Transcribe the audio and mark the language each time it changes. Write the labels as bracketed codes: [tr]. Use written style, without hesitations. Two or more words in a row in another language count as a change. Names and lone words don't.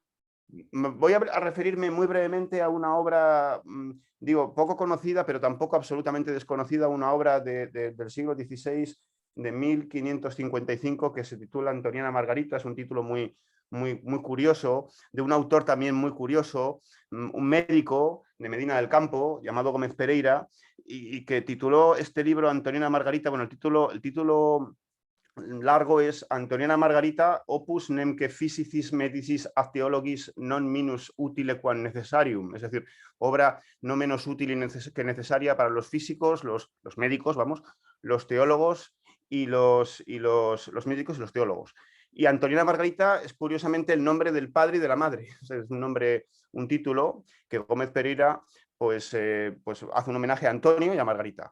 [es] voy a referirme muy brevemente a una obra, digo, poco conocida, pero tampoco absolutamente desconocida, una obra del siglo XVI, de 1555, que se titula Antoniana Margarita. Es un título muy curioso, de un autor también muy curioso, un médico de Medina del Campo, llamado Gómez Pereira, y que tituló este libro Antoniana Margarita. Bueno, el título largo es Antoniana Margarita opus nemque physicis medicis ad theologis non minus utile quam necessarium, es decir, obra no menos útil que necesaria para los físicos, los médicos, vamos, los teólogos y los médicos y los teólogos. Y Antoniana Margarita es curiosamente el nombre del padre y de la madre, es un nombre, un título que Gómez Pereira pues hace un homenaje a Antonio y a Margarita.